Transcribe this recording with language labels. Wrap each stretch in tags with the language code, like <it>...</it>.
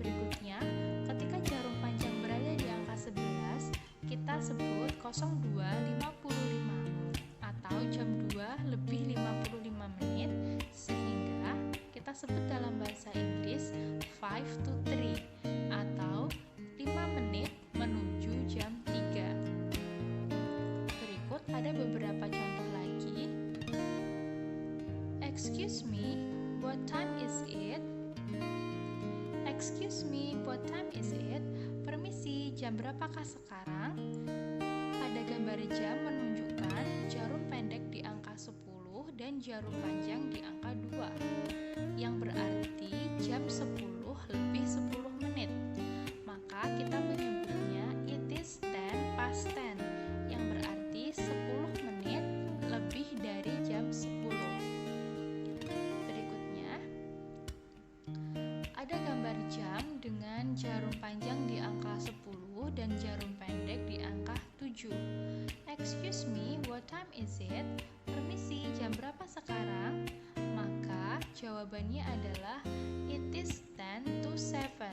<id>Berikutnya, ketika jarum panjang berada di angka 11, kita sebut 02.55 atau jam 2 lebih 55 menit, sehingga kita sebut dalam bahasa Inggris</id> <en>5 to 3</en> <id>atau 5 menit menuju jam 3. Berikut ada beberapa contoh lagi.</id> <en>Excuse me, what time is it? Excuse me, what time is it?</en> <id>Permisi, jam berapakah sekarang? Pada gambar jam menunjukkan jarum pendek di angka 10 dan jarum panjang di angka 2, yang berarti jam 10 lebih 10 menit. Maka kita menyebutnya</id> <en>it is 10 past 10,</en> <id>yang berarti 10 menit lebih dari jam 10. Berikutnya, ada gambar jam dengan jarum panjang di angka 10 dan jarum pendek di angka 7.</id> <en>Excuse me, what time is it?</en> <id>Permisi, jam berapa sekarang? Maka jawabannya adalah</id> <en>it is 10 to 7.</en>